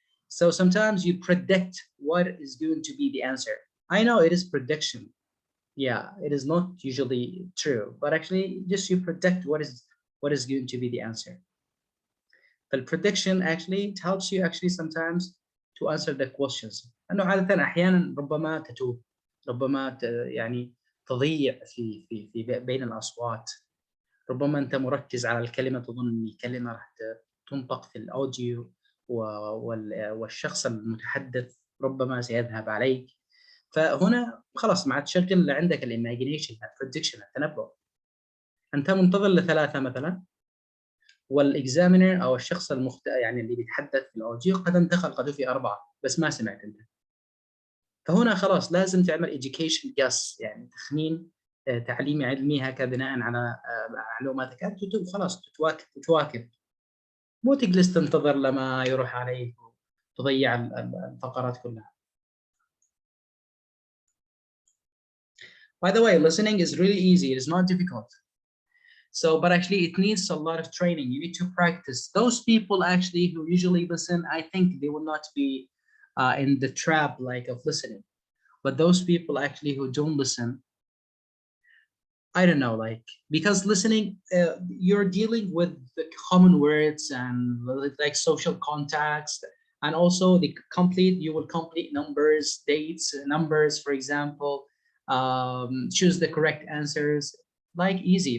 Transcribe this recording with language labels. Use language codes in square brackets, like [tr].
[en] So sometimes you predict what is going to be the answer. I know it is prediction. Yeah, it is not usually true, but actually just you predict what is going to be the answer. The prediction actually it helps you actually sometimes to answer the questions. [ar] أنه عادة أحيانا ربما تتوه، ربما يعني تضيع في بين الأصوات. ربما أنت مركز على الكلمة تظن أن الكلمة راح تنطق في الأوديو، والشخص المتحدث ربما سيذهب عليك. فهنا خلاص ما عاد تشغل عندك الايماجينيشن، البريدكشن، التنبؤ. انت منتظر لثلاثه مثلا، والاكزامينر او الشخص يعني اللي بيتحدث في الاوديو قد انتقل، قد في 4 بس ما سمعت انت. فهنا خلاص لازم تعمل [en] education guess، [ar] يعني تخمين تعليمي علمي هكذا بناء على معلوماتك انت، وخلاص تواكب، مو تجلس تنتظر لما يروح عليك وتضيع الفقرات كلها. [en] By the way, listening is really easy. It is not difficult. So, but actually it needs a lot of training. You need to practice. Those people actually who usually listen, I think they will not be in the trap like of listening. But those people actually who don't listen, I don't know, like, because listening, you're dealing with the common words and like social context, and also you will complete numbers, dates, numbers, for example, choose the correct answers, like easy.